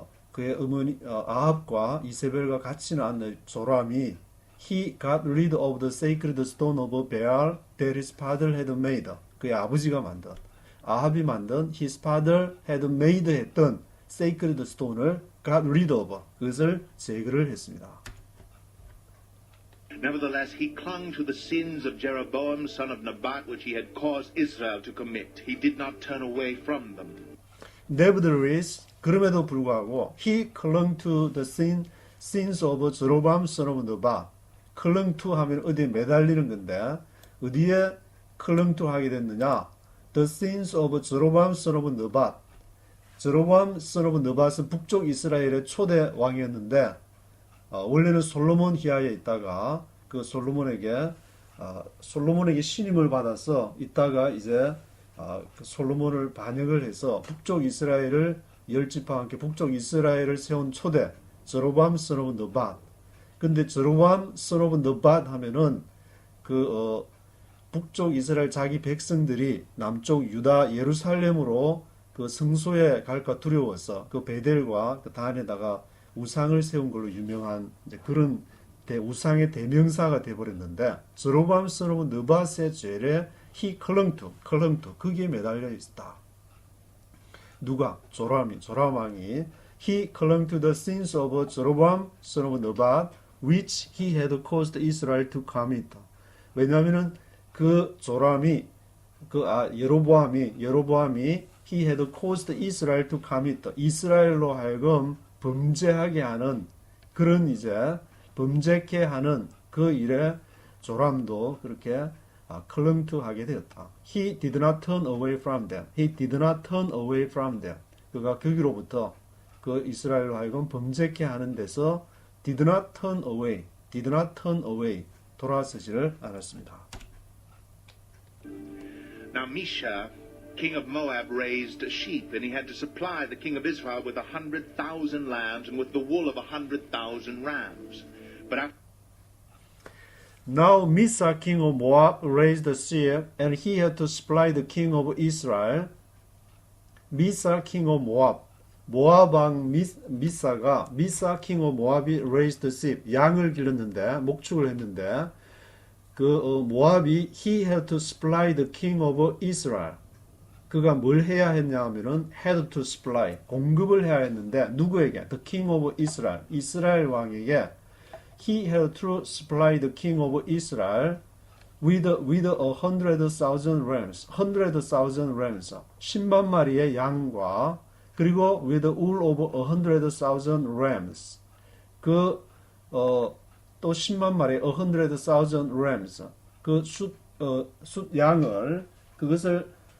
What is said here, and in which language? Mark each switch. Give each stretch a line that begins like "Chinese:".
Korean: 그의 어머니 아합과 이세벨과 같이는 않는 조람이
English: he got rid of the sacred stone of Baal that his father had made.
Korean: 그의 아버지가 만든 아합이 만든
English: his father had made
Korean: 했던 sacred stone을 got rid of 그것을 제거를 했습니다.
English: Nevertheless, he clung to the sins of Jeroboam, son of Nebat, which he had caused Israel to commit. He did not turn away from them. Nevertheless,
Korean: 그럼에도 불구하고
English: he clung to the sins of Jeroboam, son of Nebat.
Korean: clung to 하면 어디에 매달리는 건데 어디에 clung to 하게 됐느냐?
English: The sins of Jeroboam, son of Nebat.
Korean: 제로보암 son of 느밧은 북쪽 이스라엘의 초대 왕이었는데 원래는 솔로몬 기하에 있다가 그 솔로몬에게 신임을 받아서 있다가 이제 그 솔로몬을 반역을 해서 북쪽 이스라엘을 10지파와 함께 북쪽 이스라엘을 세운 초대 제로보암 son of 느밧. 근데 제로보암 son of 느밧 하면은 그 북쪽 이스라엘 자기 백성들이 남쪽 유다 예루살렘으로 그 성소에 갈까 두려워서 그 베델과 그 단에다가 우상을 세운 걸로 유명한 이제 그런 우상의 대명사가 되어버렸는데 제로보암 son of 느밧의 죄에
English: he clung to
Korean: 거기에 매달려 있다. 누가? 조람 왕이
English: he clung to the sins of Jeroboam son of Nebat which he had caused Israel to commit.
Korean: 왜냐하면은 그 조람이 여로보암이
English: he had caused Israel to commit.
Korean: 이스라엘로 하여금 범죄하게 하는 그런 이제 범죄케 하는 그 일에 조람도 그렇게
English: clung to
Korean: 하게 되었다.
English: He did not turn away from them. He did not turn away from them.
Korean: 그가 거기로부터 그 이스라엘로 하여금 범죄케 하는 데서
English: did not turn away,
Korean: did not turn away 돌아서지를 않았습니다.
English: Now Misha, king of Moab, raised sheep, and he had to supply the king of Israel with 100,000 lambs and with the wool of 100,000 rams. But after Now Misa, king of Moab, raised a sheep, and he had to supply the king of Israel. Misa, king of Moab,
Korean: 모압 왕 미사가
English: 미사, king of 모압이 raised sheep, 양을 기르는데 목축을 했는데 모압이 he had to supply the king of Israel.
Korean: 그가 뭘 해야 했냐 하면은 had to supply, 공급을 해야 했는데 누구에게?
English: The king of Israel,
Korean: 이스라엘 왕에게
English: he had to supply the king of Israel with 100,000 rams, 100,000 rams,
Korean: 10만 마리의 양과 그리고
English: with the wool of 100,000 rams, 또 10만 마리의 100,000 rams,
Korean: 그 숫 양을 그것을